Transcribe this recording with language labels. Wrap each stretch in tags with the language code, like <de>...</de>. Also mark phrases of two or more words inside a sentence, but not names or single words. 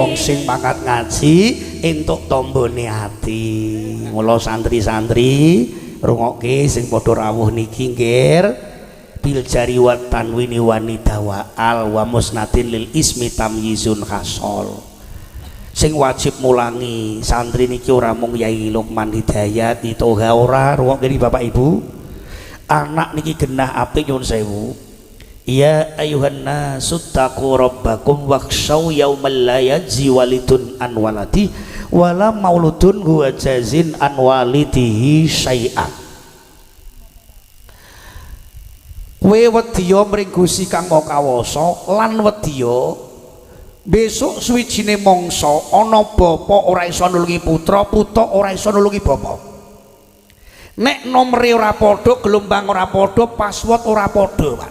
<jv>sing pangkat ngaji entuk tombone ati. Mula santri-santri rungokke sing padha rawuh niki nggih</jv> <ar>بالجر والتنوين والندا وأل ومسند للاسم تمييز حصل.</ar> <jv>Sing wajib mulangi santri niki ora mung Yai Lukman Hidayat Toha ora rungokke Bapak Ibu. Anak niki genah apik nyuwun sewu.</jv> <ar>يا أيها الناس اتقوا ربكم واخشوا يوما لا يجزي والد عن ولده ولا مولود هو جاز عن والده شيئا.</ar> <jv>Kowe wedya mring Gusti kang Maha Kawasa lan wedya besok suwijine mangsa ana bapa ora iso nulungi putra, putra ora iso nulungi bapa. Nek nomere ora padha, gelombang ora padha, password ora padha, Pak.</jv>